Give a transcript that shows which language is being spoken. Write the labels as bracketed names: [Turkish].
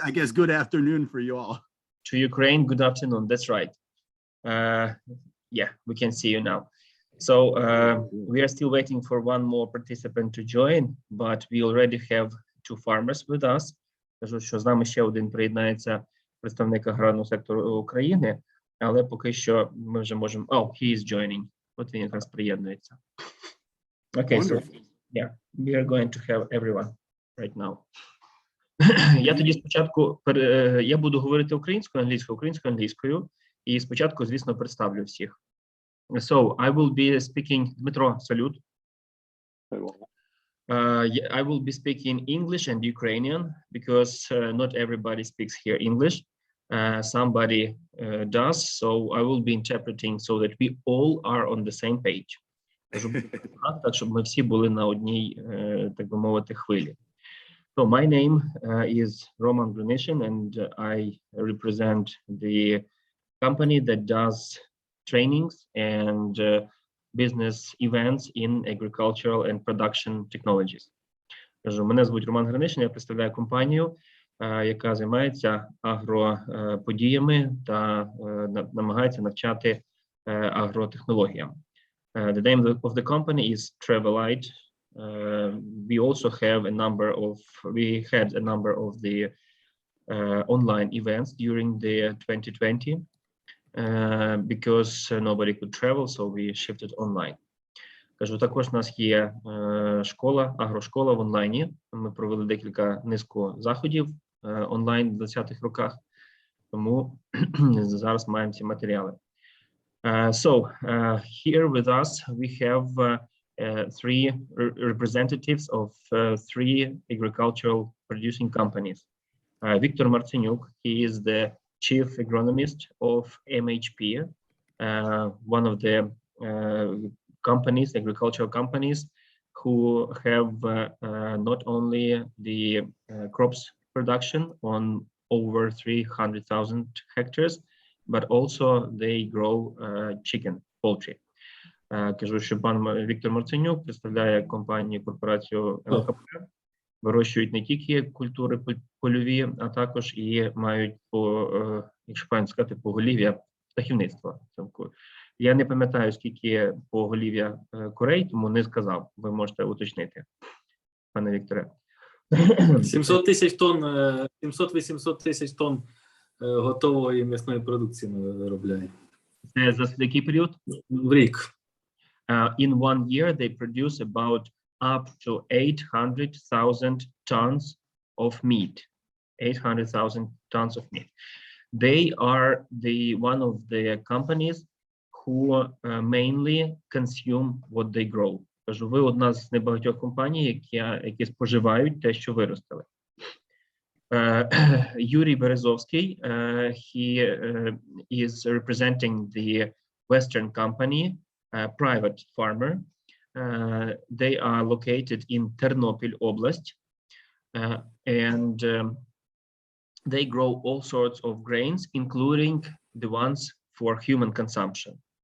[English] I guess good afternoon for you all. To Ukraine, good afternoon. That's right. Yeah, we can see you now. So we are still waiting for one more participant to join, but we already have two farmers with us. [Ukrainian] Кажу, що з нами ще один приєднається представник аграрного сектору України, але поки що ми вже можемо... [English] Oh, he is joining. [Ukrainian] От він якраз приєднується. [English] Okay, so yeah, we are going to have everyone right now. [Ukrainian] Я тоді спочатку, я буду говорити українською, англійською, і спочатку, звісно, представлю всіх. [English] So, I will be speaking, Дмитро, салют. I will be speaking English and Ukrainian, because not everybody speaks here English. Somebody does, so I will be interpreting so that we all are on the same page. [Ukrainian] Так, щоб ми всі були на одній, так би мовити, хвилі. [English] So my name is Roman Grunishin, and I represent the company that does trainings and business events in agricultural and production technologies. [Ukrainian] Кажу, мене звуть Роман Гринишин, я представляю компанію, яка займається агроподіями та намагається навчати агротехнологіям. [English] The name of the company is Travelite. We also have we had a number of the online events during the 2020 because nobody could travel, so we shifted online. [Ukrainian] Кажу, також у нас є школа, агрошкола в онлайні. Ми провели низку заходів онлайн в 20-х роках, тому зараз маємо ці матеріали. [English] Here with us we have three representatives of three agricultural producing companies. Victor Martinyuk, he is the chief agronomist of MHP, one of the companies, agricultural companies, who have not only the crops production on over 300,000 hectares, but also they grow chicken, poultry. [Ukrainian] Кажу, що пан Віктор Марценюк представляє компанію, корпорацію МХП, вирощують не тільки культури польові, а також і мають, якщо правильно сказати, поголів'я птахівництва. Я не пам'ятаю, скільки поголів'я курей, тому не сказав. Ви можете уточнити, пане Вікторе. 700-800 тисяч тонн готової м'ясної продукції ми виробляємо. Це за який період? В рік. [English] In 1 year, they produce about up to 800,000 tons of meat. 800,000 tons of meat. They are one of the companies who mainly consume what they grow. [Ukrainian] Кажу, ви одна з небагатьох компаній, які споживають те, що виростили. [English] Юрій Березовський, he is representing the Western company, private farmer. They are located in Ternopil Oblast, and they grow all sorts of grains, including the ones for human consumption.